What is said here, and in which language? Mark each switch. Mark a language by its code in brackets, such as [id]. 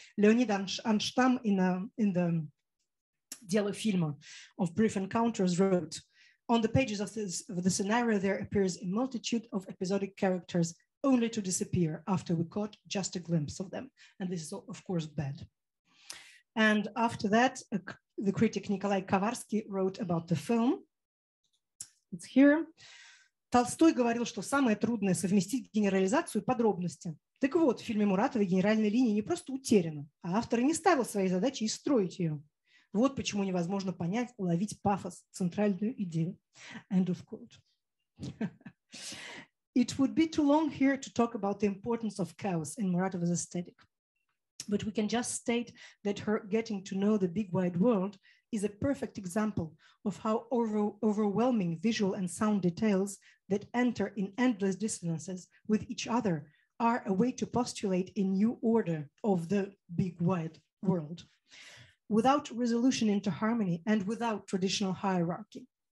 [en] Leonid Anstam in the Дело фильма of Brief Encounters wrote, on the pages of the scenario, there appears a multitude of episodic characters only to disappear after we caught just a glimpse of them. And this is, of course, bad. And after that, the critic Nikolai Kovarsky wrote about the film. It's here. [ru] Толстой говорил, что самое трудное совместить генерализацию и подробности. Так вот, в фильме Муратовой генеральная линия не просто утеряна, а автор не ставил своей задачей строить ее. Вот почему невозможно понять, уловить пафос, центральную идею. [en] End of quote. It would be too long here to talk about the importance of chaos in Muratova's aesthetic, but we can just state that her getting to know the big wide world is a perfect example of how overwhelming visual and sound details that enter in endless dissonances with each other are a way to postulate a new order of the big wide world, without resolution into harmony and without traditional hierarchy.